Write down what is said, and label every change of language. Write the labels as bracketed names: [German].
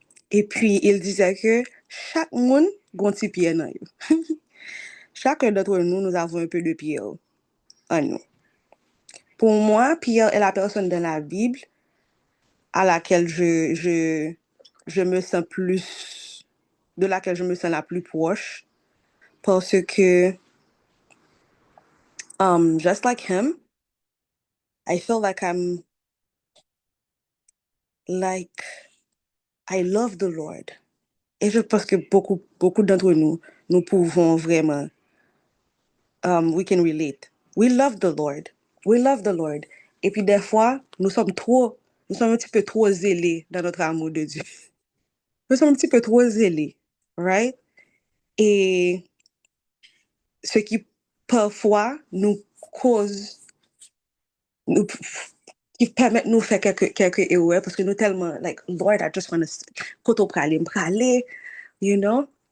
[French] Et puis, il disait que chaque monde a un petit Pierre dans eux. Chacun d'entre nous, nous avons un peu de Pierre en nous. Pour moi, Pierre est la personne dans la Bible à laquelle je me sens plus, de laquelle je me sens la plus proche. Parce que, [English] just like him, I feel like like, I love the Lord. [French] Et je pense que beaucoup d'entre nous, nous pouvons vraiment, [English] we can relate. We love the Lord. We love the Lord. [French] Et puis des fois, nous sommes un petit peu trop zélés dans notre amour de Dieu. Nous sommes un petit peu trop zélés, [English] right? [French] Et ce qui parfois nous cause, nous, qui permet de nous faire quelques erreurs parce que nous tellement, [English] like, Lord, I just want to, [French] koto prale, [English] you know?